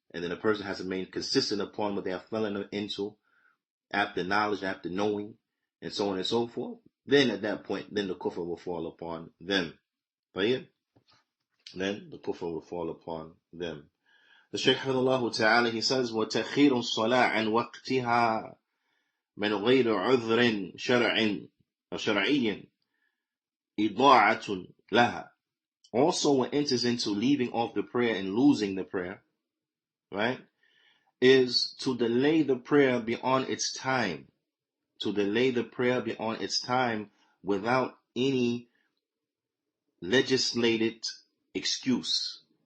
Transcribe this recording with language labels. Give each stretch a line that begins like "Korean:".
English: And then a person has to remain consistent upon what they have fallen into, after knowledge, after knowing, and so on and so forth. Then at that point, then the kufr will fall upon them. Then the kufr will fall upon them. The Shaykh Hafidhahullah Ta'ala, he says,
Arabic: وَتَخِيرُ الصَّلَاةِ عَنْ وَقْتِهَا مِنْ غَيْرِ عُذْرٍ شَرْعِيٍّ إِضَاعَةٌ لَهَا.
English: Also, what enters into leaving off the prayer and losing the prayer, right, is to delay the prayer beyond its time. To delay the prayer beyond its time without any legislated excuse.